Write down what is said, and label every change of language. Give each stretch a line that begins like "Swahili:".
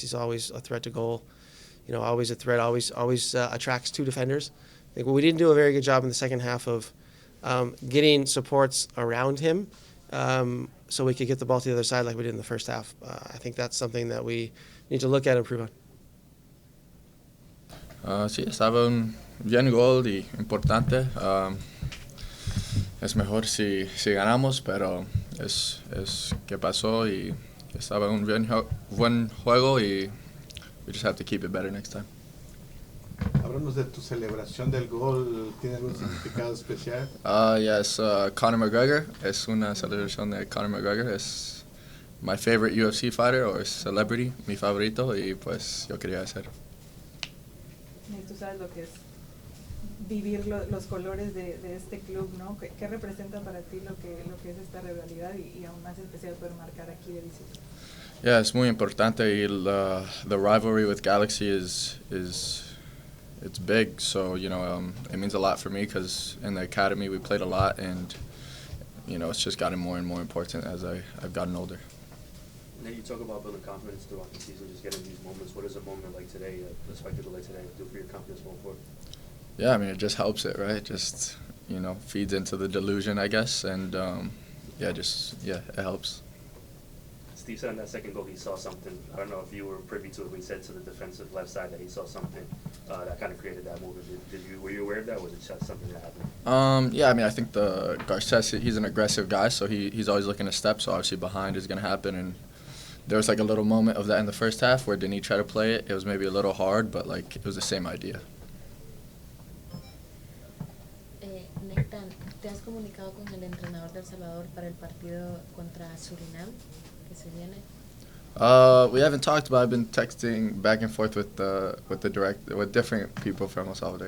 English: He's always a threat to goal. Always a threat, always attracts two defenders. I think we didn't do a very good job in the second half of getting supports around him so we could get the ball to the other side like we did in the first half. I think that's something that we need to look at and improve on.
Spanish: Sí, estaba un bien gol y importante. Es mejor si ganamos, pero es que pasó y estaba un buen juego y
English: we just have to keep it better next time.
Spanish: Háblanos de tu celebración del gol. ¿Tiene algún significado especial?
English: Yes, Conor McGregor.
Spanish: Es una celebración de Conor McGregor. Es
English: my favorite UFC fighter or celebrity,
Spanish: mi favorito, y pues yo quería hacer. Y tú sabes lo que es vivir los colores de este club, ¿no? ¿Qué representa para ti lo que es esta rivalidad y aún más especial poder marcar aquí de visita?
English: Yeah,
Spanish: es muy importante y
English: the rivalry with Galaxy is it's big, so it means a lot for me because in the academy we played a lot, and it's just gotten more and more important as I've gotten older. And then you talk about building confidence throughout the season, just getting these moments. What does a moment like today, a spectacle like today, do for your confidence going forward? Yeah, I mean, it just helps it, right? Just feeds into the delusion, I guess, and it helps. Steve said on that second goal he saw something. I don't know if you were privy to it when he said to the defensive left side that he saw something that kind of created that movement. Were you aware of that, or was it just something that happened? Yeah, I mean, I think the Garces, he's an aggressive guy, so he's always looking to step, so obviously behind is going to happen, and there was like a little moment of that in the first half where Denis tried to play it. It was maybe a little hard, but it was the same idea.
Spanish: Nathan, ¿te has comunicado con el entrenador de El Salvador para el partido contra Surinam que se viene?
English: We haven't talked, but I've been texting back and forth with different people from El Salvador.